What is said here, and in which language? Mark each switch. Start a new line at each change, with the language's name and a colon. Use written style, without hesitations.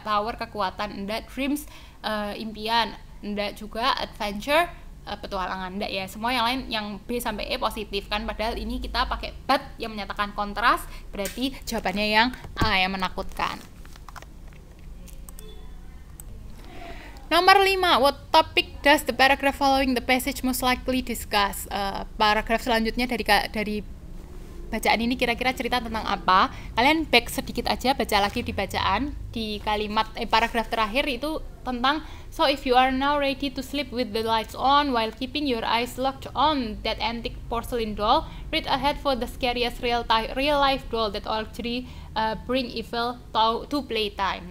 Indonesian: Power, kekuatan, ndak. Dreams, impian, ndak juga. Adventure, petualangan, ndak ya. Semua yang lain yang B sampai E positif kan, padahal ini kita pakai but yang menyatakan kontras, berarti jawabannya yang A, yang menakutkan. Nomor 5,
English: what topic does the paragraph following the passage most likely discuss?
Indonesian: Paragraf selanjutnya dari bacaan ini kira-kira cerita tentang apa? Kalian back sedikit aja, baca lagi di bacaan. Di kalimat paragraf terakhir itu tentang,
English: so if you are now ready to sleep with the lights on while keeping your eyes locked on that antique porcelain doll, read ahead for the scariest real life doll that actually bring evil to playtime.